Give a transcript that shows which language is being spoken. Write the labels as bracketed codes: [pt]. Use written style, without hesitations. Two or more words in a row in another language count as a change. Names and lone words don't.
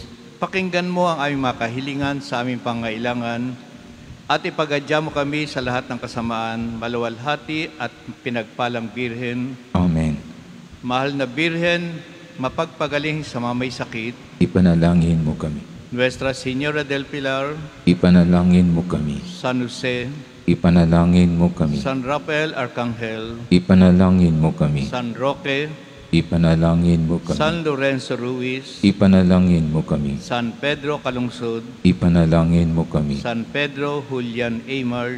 [tl] Pakinggan mo ang aming mga kahilingan sa aming pangailangan at ipagadya mo kami sa lahat ng kasamaan, maluwalhati at pinagpalang Birhen. Amen. Mahal na Birhen, mapagpagaling sa mga may sakit. Ipanalangin mo kami. Nuestra Señora del Pilar, Ipanalangin mo kami. San Jose, Ipanalangin mo kami. San Rafael Arcangel, Ipanalangin mo kami. San Roque, Ipanalangin mo kami. San Lorenzo Ruiz, Ipanalangin mo kami. San Pedro Calungsod, Ipanalangin mo kami. San Pedro Julian Aymar,